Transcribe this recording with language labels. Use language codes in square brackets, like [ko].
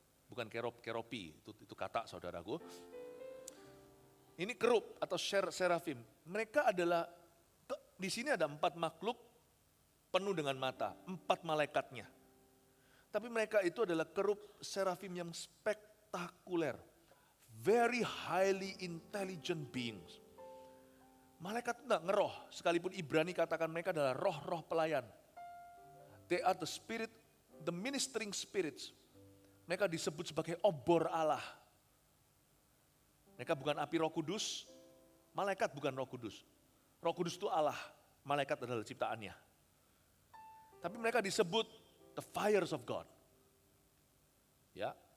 [id] Bukan keropi, itu kata saudaraku. Ini kerub atau serafim. Mereka adalah, di sini ada 4 makhluk penuh dengan mata, 4 malaikatnya. Tapi mereka itu adalah kerub serafim yang spektakuler. [en] Very highly intelligent beings. [id] Malaikat itu enggak ngeroh, sekalipun Ibrani katakan mereka adalah roh-roh pelayan. [en] They are the ministering spirits. [id] Mereka disebut sebagai obor Allah. Mereka bukan api Roh Kudus, malaikat bukan Roh Kudus. Roh Kudus itu Allah, malaikat adalah ciptaannya. Tapi mereka disebut [en] the fires of God. [id] Ya.